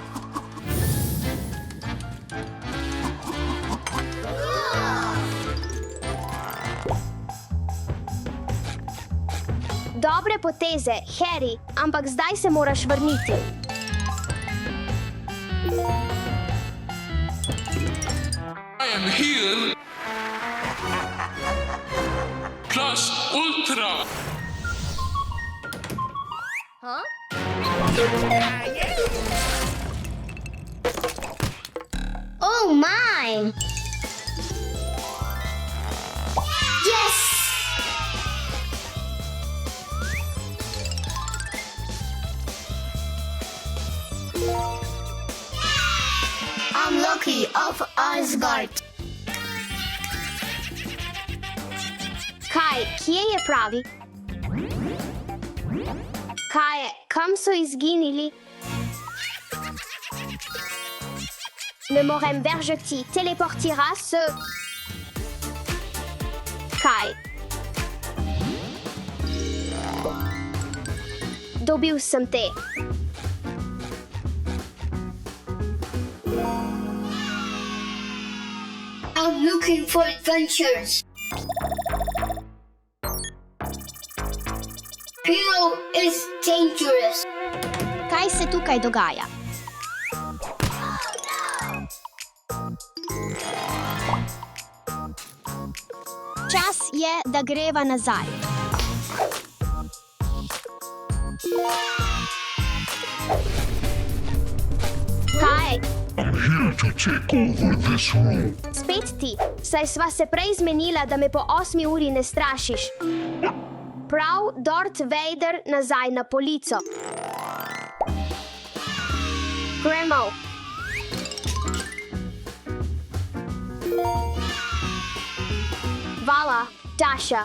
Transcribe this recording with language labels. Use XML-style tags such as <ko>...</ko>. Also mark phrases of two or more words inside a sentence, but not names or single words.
<sl>Dobre poteze, Harry, ampak zdaj se moraš vrniti.</sl> <en>I am here. Plus Ultra. Oh my! Yes! I'm Loki of Asgard.</en> <sl>Kaj, kje je pravi? Kaj, kam so izginili? Ne morem veržeti, teleportira se... Kaj? Dobil sem te.</sl> <en>I'm looking for adventures. Hero is dangerous.</en> <sl>Kaj se tukaj dogaja? Čas je, da greva nazaj. Kaj?</sl> <en>I'm here to take over this room.</en> <sl>Spet ti, saj sva se prej zmenila, da me po 8 uri ne strašiš. Prav, Darth Vader nazaj na polico. Gremo. Vala, Dasha.</sl>